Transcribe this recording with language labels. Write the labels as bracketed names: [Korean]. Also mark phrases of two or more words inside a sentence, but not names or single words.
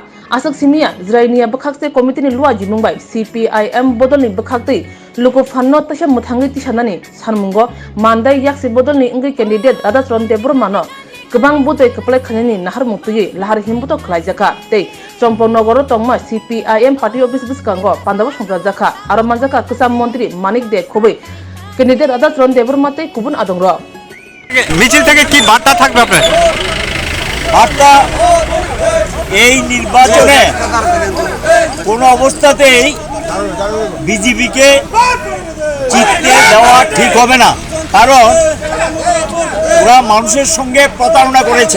[Kok Borok] Asak Simia, Zrainia Bakakte Committee ni Lua Jinumbai, CPIM Bodoni Bakakti, Luko Fano Tasha Mutangi Tishanani, Sanmungo, Mandai Yaksi Bodoni Ingi candidate Adatron de Burmano, Kabang Bote Kaplek Kanini, Nahar Mutuyi, Lahar Himbuto Klajaka, Day, Chomponogoro Tongma, CPIM Party Office Biskango, Pandava Shongrazaka, Aramazaka, Kusam Montri, Manik de Kobe, candidate Adatron de Burmate, Kubun Adongro. [Bangla] মিছিল থেকে কি বার্তা থাকবে আপনার? বার্তা এই নির্বাচনে কোনো অবস্থাতেই বিজেপিকে জিততে দেওয়া ঠিক হবে না, কারণ ওরা মানুষের সঙ্গে প্রতারণা করেছে।